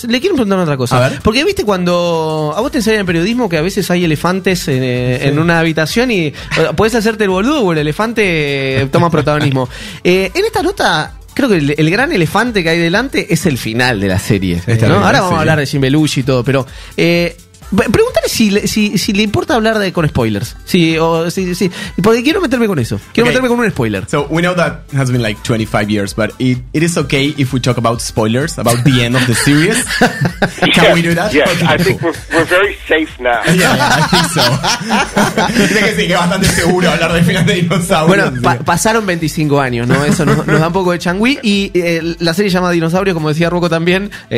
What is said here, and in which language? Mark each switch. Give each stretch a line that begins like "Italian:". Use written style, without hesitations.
Spanish: Le quiero preguntar otra cosa. Porque viste cuando a vos te enseñan en periodismo que a veces hay elefantes en una habitación y podés hacerte el boludo o el elefante toma protagonismo. En esta nota, creo que el gran elefante que hay delante es el final de la serie, ¿no? Ahora vamos a hablar de Jim Belushi y todo, pero pregúntale si le importa hablar con spoilers. Sí, porque quiero meterme con eso. Quiero meterme con un spoiler.
English: So we know that has been like 25 years, but it is okay if we talk about spoilers, about the end of the series. Can we do that? Yes, okay, I think we're very safe now. Yeah, I think so.
Spanish: Dice que sí, que es bastante seguro hablar del final de Dinosaurios. Bueno, pasaron 25 años, ¿no? Eso nos da un poco de changüí. Y la serie se llama Dinosaurios, como decía Rocco también.